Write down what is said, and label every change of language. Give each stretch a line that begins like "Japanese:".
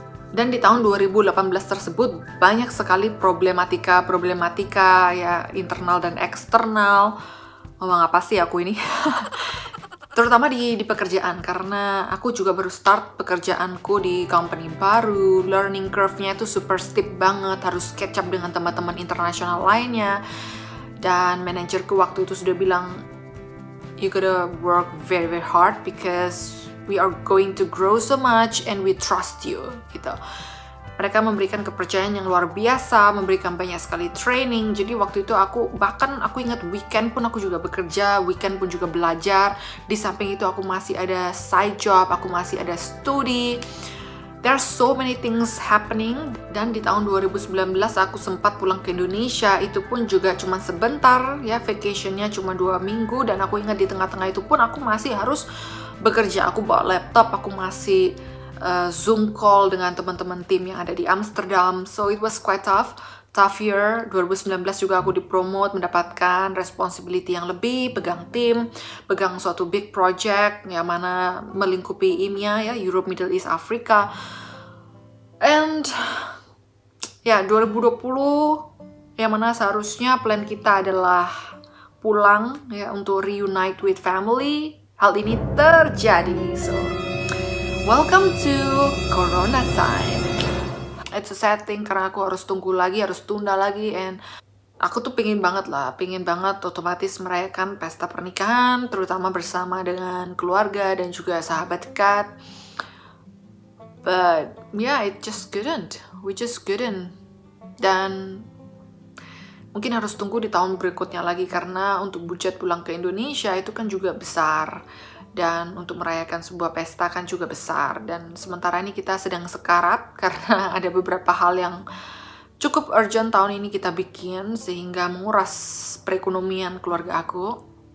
Indonesian: Dan di tahun 2018 tersebut banyak sekali problematika ya, internal dan eksternal. Ngomong apa sih aku ini? Terutama di pekerjaan, karena aku juga baru start pekerjaanku di company baru. Learning curve-nya itu super steep banget, harus catch up dengan teman-teman internasional lainnya. Dan manajerku waktu itu sudah bilang,
English: you gotta work very very hard because we are going to grow so much and we trust you, gitu.
Indonesian: Mereka memberikan kepercayaan yang luar biasa, memberikan banyak sekali training. Jadi waktu itu aku ingat weekend pun aku juga bekerja, weekend pun juga belajar. Di samping itu aku masih ada side job, aku masih ada studi.
English: There are so many things happening.
Indonesian: Dan di tahun 2019 aku sempat pulang ke Indonesia, itu pun juga cuma sebentar ya, vacationnya cuma 2 minggu. Dan aku ingat di tengah-tengah itu pun aku masih harus bekerja. Aku bawa laptop, aku masih Zoom call dengan teman-teman tim yang ada di Amsterdam.
English: So it was quite tough year.
Indonesian: 2019 juga aku dipromote, mendapatkan responsibility yang lebih, pegang tim, pegang suatu big project yang mana melingkupi EMEA ya, Europe, Middle East, Africa. And ya 2020 yang mana seharusnya plan kita adalah pulang ya untuk
English: reunite with family.
Indonesian: Hal ini terjadi.
English: So welcome to Corona time. It's a sad thing
Indonesian: karena aku harus tunggu lagi, harus tunda lagi, and aku tuh pengen banget otomatis merayakan pesta pernikahan, terutama bersama dengan keluarga dan juga sahabat dekat.
English: But yeah, we just couldn't.
Indonesian: Dan mungkin harus tunggu di tahun berikutnya lagi karena untuk budget pulang ke Indonesia itu kan juga besar. Dan untuk merayakan sebuah pesta kan juga besar. Dan sementara ini kita sedang sekarat karena ada beberapa hal yang cukup urgent tahun ini kita bikin sehingga menguras perekonomian keluarga aku.